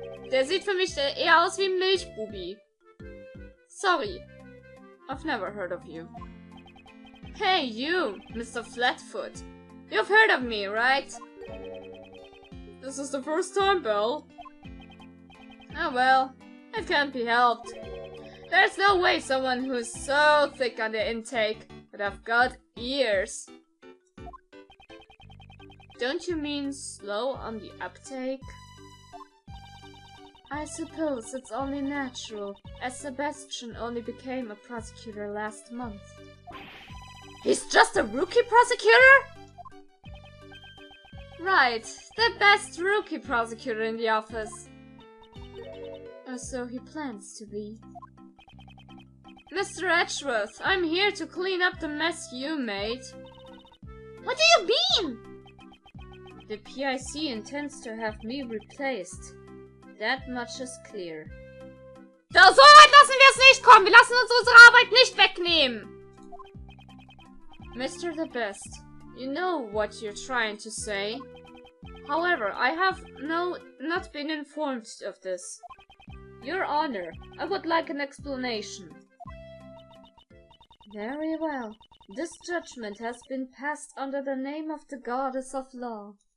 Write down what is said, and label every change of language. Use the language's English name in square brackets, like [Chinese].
[German] Der sieht für mich eher aus wie ein Milchbubi. [English] Sorry, I've never heard of you. Hey you, Mr. Flatfoot. You've heard of me, right? This is the first time, Belle. Oh well, it can't be helped. There's no way someone who's so thick on the intake would have got ears. Don't you mean slow on the uptake? I suppose it's only natural, as Sebastian only became a prosecutor last month. He's just a rookie prosecutor? Right, the best rookie prosecutor in the office. Or so he plans to be. Mr. Edgeworth, I'm here to clean up the mess you made. What do you mean? The PIC intends to have me replaced. That much is clear. [German] So weit lassen wir es nicht kommen. Wir lassen uns unsere Arbeit nicht wegnehmen. [English] Mr. the Best, you know what you're trying to say. However, I have not been informed of this. Your Honor, I would like an explanation. Very well. This judgment has been passed under the name of the Goddess of Law.